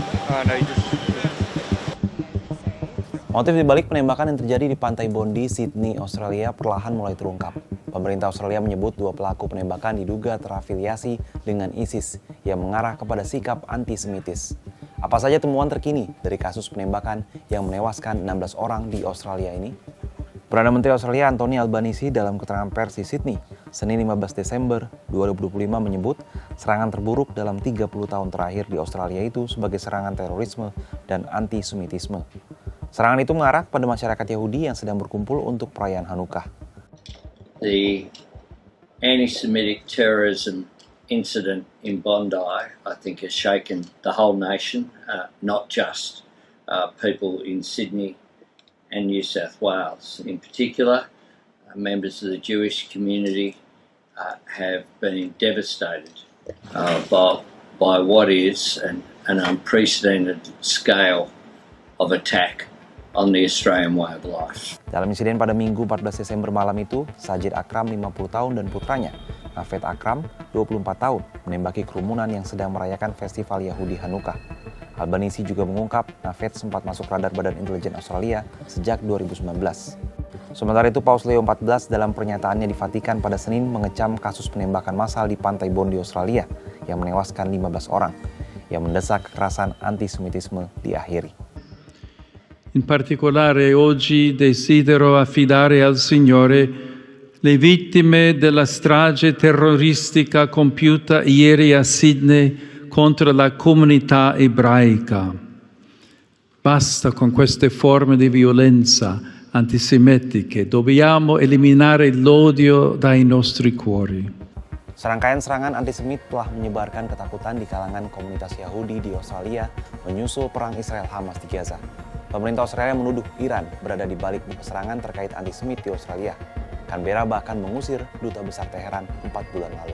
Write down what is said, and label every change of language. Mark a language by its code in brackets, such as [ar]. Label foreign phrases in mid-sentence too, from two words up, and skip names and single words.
[en] No, you just... [id] Motif dibalik penembakan yang terjadi di Pantai Bondi, Sydney, Australia perlahan mulai terungkap. Pemerintah Australia menyebut 2 pelaku penembakan diduga terafiliasi dengan ISIS yang mengarah kepada sikap antisemitis. Apa saja temuan terkini dari kasus penembakan yang menewaskan 16 orang di Australia ini? Perdana Menteri Australia Anthony Albanese dalam keterangan pers di Sydney, Senin 15 Desember 2025 menyebut serangan terburuk dalam 30 tahun terakhir di Australia itu sebagai serangan terorisme dan antisemitisme. Serangan itu mengarah pada masyarakat Yahudi yang sedang berkumpul untuk perayaan Hanukkah. [en] The anti-Semitic terrorism incident in Bondi, I think, has shaken the whole nation, not just people in Sydney and New South Wales. In particular, members of the Jewish community have been devastated by what is an unprecedented scale of attack on the Australian way of life. [id] Dalam insiden pada Minggu 14 Desember malam itu, Sajid Akram 50 tahun dan putranya, Naved Akram 24 tahun, menembaki kerumunan yang sedang merayakan festival Yahudi Hanukkah. Albanese juga mengungkap Naved sempat masuk radar Badan Intelijen Australia sejak 2019. Sementara itu, Paus Leo XIV dalam pernyataannya di Vatikan pada Senin mengecam kasus penembakan massal di Pantai Bondi, Australia yang menewaskan 15 orang, yang mendesak kekerasan antisemitisme diakhiri. [it] In particolare oggi desidero affidare al Signore le vittime della strage terroristica compiuta ieri a Sydney contro la comunità ebraica. Basta con queste forme di violenza antisemitiche, dobbiamo eliminare l'odio dai nostri cuori. [id] Serangkaian serangan antisemit telah menyebarkan ketakutan di kalangan komunitas Yahudi di Australia menyusul perang Israel-Hamas di Gaza. Pemerintah Australia menuduh Iran berada di balik serangan terkait antisemit di Australia. Canberra bahkan mengusir duta besar Teheran 4 bulan lalu.